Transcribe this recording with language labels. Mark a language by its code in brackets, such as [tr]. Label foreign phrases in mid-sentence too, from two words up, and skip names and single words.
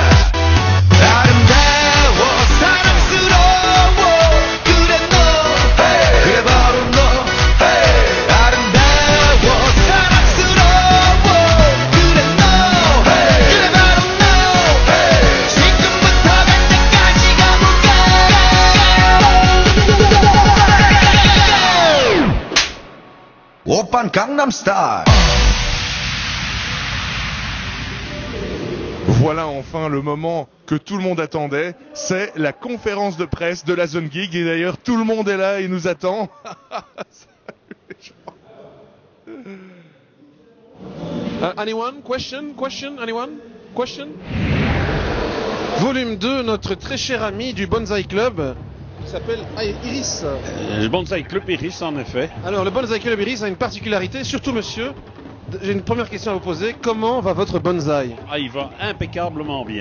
[ko] 아름다워 사랑스러워 그래 너 그래 바로 너 아름다워 사랑스러워 그래 너 그래 바로 너 지금부터 갈 때까지 가볼까 오빤 강남스타일. [fr] Voilà enfin le moment que tout le monde attendait, c'est la conférence de presse de la Zone Geek et d'ailleurs tout le monde est là et nous attend. Salut les gens. [en] Anyone? Question? Anyone? Question? [fr] Volume 2, notre très cher ami du Bonsai Club, qui s'appelle Iris. Le Bonsai Club Iris, en effet. Alors, le Bonsai Club Iris a une particularité, surtout monsieur. J'ai une première question à vous poser. Comment va votre bonsaï? Ah, il va impeccablement bien.